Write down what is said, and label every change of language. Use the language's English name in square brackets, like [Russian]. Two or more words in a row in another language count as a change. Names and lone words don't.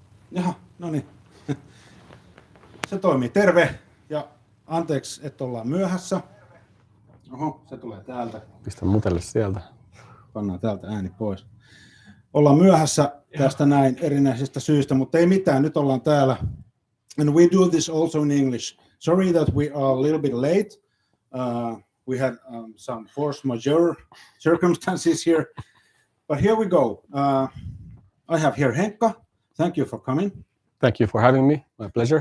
[Finnish] Jaha, no niin. Se toimii. Terve ja anteeksi, että ollaan myöhässä. Oho, se tulee täältä. Pistä mutelle sieltä. Pannaan täältä ääni pois. Ollaan myöhässä tästä näin erinäisistä syistä, mutta ei mitään, nyt ollaan täällä. [English] And we do this also in English. Sorry that we are a little bit late. We had some force majeure circumstances here. But here we go. I have here Henkka. Thank you for coming. Thank you for having me. My pleasure.